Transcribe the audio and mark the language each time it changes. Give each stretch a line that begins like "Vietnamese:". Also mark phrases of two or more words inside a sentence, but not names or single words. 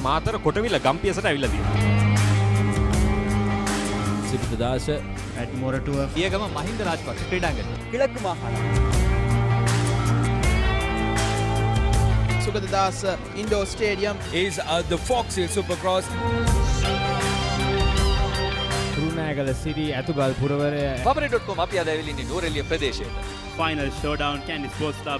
Sinhala: මාතර කොටවිල ගම්පියසට ඇවිල්ලා තියෙනවා. සිරිතදාස
English: at Moratua
Sinhala: පියගම මහින්ද රාජපක්ෂ ක්‍රීඩාංගණය.
Tamil: கிழக்கு மாகாணம்.
Sinhala: සුගතදාස ඉන්ඩෝ ස්ටේඩියම්
English: is the Fox Hill Supercross.
Sinhala: කුරුණෑගල සිටි ඇතුගල් පුරවරය Papare.com අපි අද ඇවිල්ලා ඉන්නේ නුවරඑළිය ප්‍රදේශයේ.
English: Final showdown Candy Sports Club.